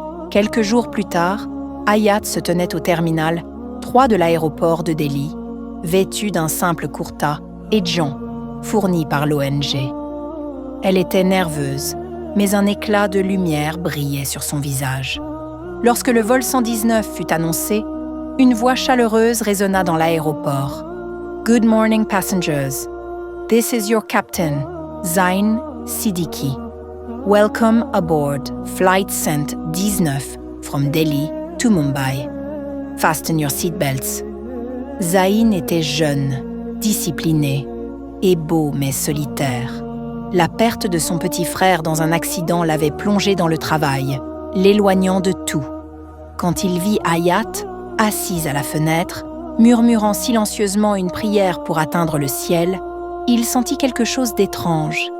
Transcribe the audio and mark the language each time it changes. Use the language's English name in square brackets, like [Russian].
[French] Quelques jours plus tard, Hayat se tenait au terminal 3 de l'aéroport de Delhi, vêtue d'un simple kurta et djent fourni par l'ONG. Elle était nerveuse, mais un éclat de lumière brillait sur son visage. Lorsque le vol 119 fut annoncé, une voix chaleureuse résonna dans l'aéroport. [English] « Good morning, passengers. This is your captain, Zain Siddiqui. Welcome aboard Flight Cent 19 from Delhi to Mumbai. Fasten your seatbelts. [French] » Zain était jeune, discipliné et beau mais solitaire. La perte de son petit frère dans un accident l'avait plongé dans le travail, l'éloignant de tout. Quand il vit Hayat, assise à la fenêtre, murmurant silencieusement une prière pour atteindre le ciel, il sentit quelque chose d'étrange.